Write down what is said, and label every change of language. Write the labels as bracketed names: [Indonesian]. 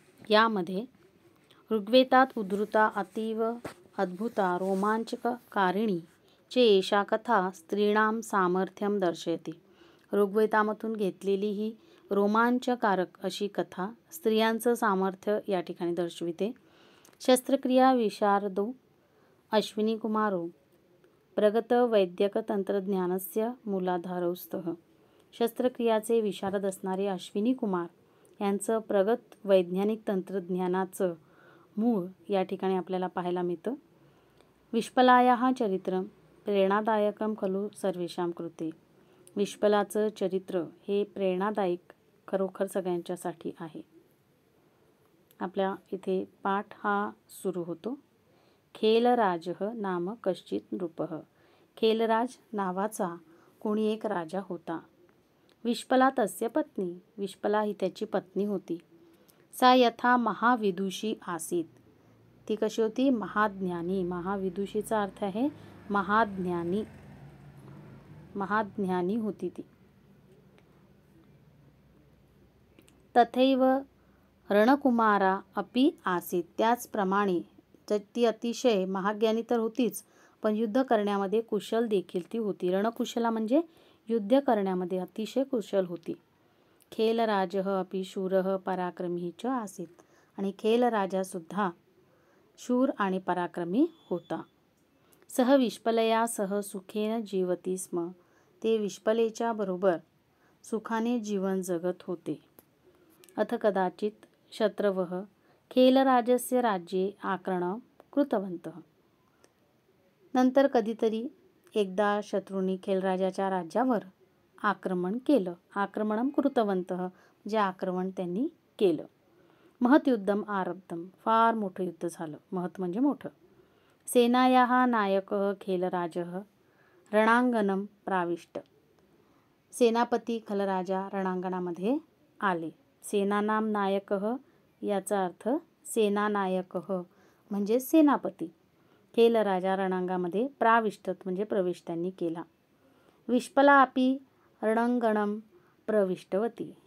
[Sanskrit] यामध्ये ऋग्वेदात उद्धृता अतीव अद्भुता रोमांचकारिणी चे एषा कथा स्त्रीणां सामर्थ्यम दर्शयते. [Marathi] ऋग्वेदामधून घेतलेली ही रोमांचकारक अशी कथा स्त्रियांचं सामर्थ्य या ठिकाणी दर्शविते. [Sanskrit] शस्त्रक्रिया विशारदो अश्विनी कुमारो प्रगत वैद्यक तंत्रज्ञानस्य मूलाधारौ स्तः. [Marathi] शस्त्रक्रियाचे विशारद असणारे अश्विनी कुमार यांचं प्रगत वैज्ञानिक तंत्रज्ञानाचं मूळ या ठिकाणी आपल्याला पाहायला मिळतं. [Sanskrit] विश्पलायाः चरित्रं प्रेरणादायकं खलु सर्वेषां कृते. [Marathi] विश्पलाचं चरित्र हे प्रेरणादायक खरोखर सगळ्यांच्यासाठी आहे. आपल्या इथे पाठ हा सुरू होतो. [Sanskrit] खेलराजः नाम कश्चित् नृपः. [Marathi] खेलराज नावाचा कोणी एक राजा होता. [Sanskrit] विश्पला तस्य पत्नी. [Marathi] विश्पला ही त्याची पत्नी होती. [Sanskrit] सा यथा महाविदुषी आसीत. [Marathi] ती कशी होती? महाज्ञानी. महाविदुषीचा अर्थ आहे महाज्ञानी. महाज्ञानी होती ती. [Sanskrit] तथैव रणकुमारा अपि आसीत. [Marathi] त्याचप्रमाणे ती अतिशय महाज्ञानी तर होतीच, पण युद्ध करण्यामध्ये कुशल देखील ती होती. रणकुशला म्हणजे युद्ध करण्यामध्ये अतिशय कुशल होती. [Sanskrit] खेलराजः अपि शूरः पराक्रमी च आसीत. [Marathi] आणि खेलराजा सुद्धा शूर आणि पराक्रमी होता. [Sanskrit] सह विश्पलया सह सुखेन जीवती स्म. [Marathi] ते विश्पलेच्या बरोबर सुखाने जीवन जगत होते. [Sanskrit] अथ कदाचित शत्रवः खेलराजस्य राज्ये आक्रमणं कृतवन्तः. [Marathi] नंतर कधीतरी एकदा शत्रूंनी खेलराजाच्या राज्यावर आक्रमण केलं. [Sanskrit] आक्रमणं कृतवन्तः [Marathi] म्हणजे आक्रमण त्यांनी केलं. [Sanskrit] महत्युद्धम आरब्धम. [Marathi] फार मोठं युद्ध झालं. महत् म्हणजे मोठं. [Sanskrit] सेनायाः नायकः खेलराजः रणांगणं प्राविष्ट. [Marathi] सेनापती खलराजा रणांगणामध्ये आले. [Sanskrit] सेनानां नायकः [Marathi] याचा अर्थ सेनानायकः म्हणजे सेनापती. खेलराजा रणांगणामध्ये प्राविष्टत म्हणजे प्रवेश त्यांनी केला. [Sanskrit] विश्पला अपि रणांगणं प्रविष्टवती.